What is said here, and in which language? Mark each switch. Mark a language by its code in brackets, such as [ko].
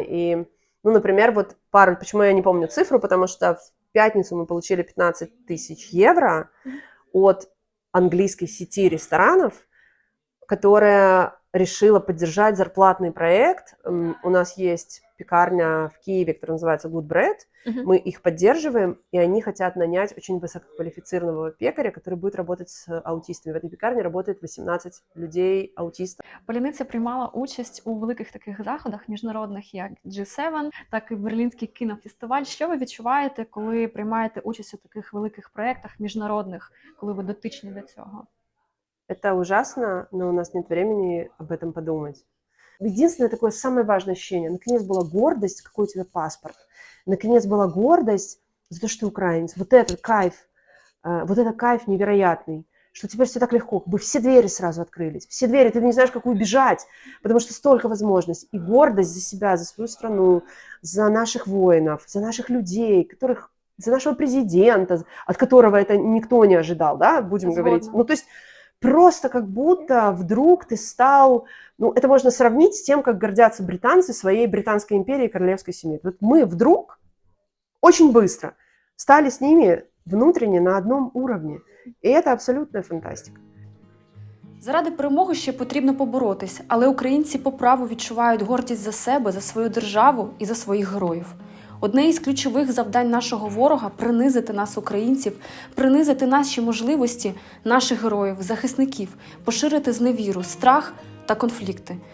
[ru] И, например, вот почему я не помню цифру, потому что в пятницу мы получили 15 000 евро от английской сети ресторанов, которая решила поддержать зарплатный проект. У нас есть пекарня в Киеве, которая называется Good Bread. Мы их поддерживаем, и они хотят нанять очень высококвалифицированного пекаря, который будет работать с аутистами. В этой пекарне работает 18 людей аутистов. [uk] Паляниця приймала участь у великих таких заходах міжнародних, як G7, так і Берлінський кінофестиваль. Що ви відчуваєте, коли приймаєте участь у таких великих проєктах міжнародних, коли ви дотичні до цього? [ru] Это ужасно, но у нас нет времени об этом подумать. Единственное такое самое важное ощущение, наконец была гордость, какой у тебя паспорт. Наконец была гордость за то, что ты украинец. Вот этот кайф невероятный, что теперь все так легко, как бы все двери сразу открылись. Все двери, ты не знаешь, как убежать, потому что столько возможностей. И гордость за себя, за свою страну, за наших воинов, за наших людей, за нашего президента, от которого это никто не ожидал, да, будем говорить. Ну, то есть просто как будто вдруг ты стал... Ну, это можно сравнить с тем, как гордятся британцы своей британской империей и королевской семьей. Вот мы вдруг очень быстро стали с ними внутренне на одном уровне. И это абсолютная фантастика. [uk] Заради перемоги ще потрібно поборотись, але українці по праву відчувають гордість за себе, за свою державу і за своїх героїв. Одне із ключових завдань нашого ворога – принизити нас, українців, принизити наші можливості, наших героїв, захисників, поширити зневіру, страх та конфлікти.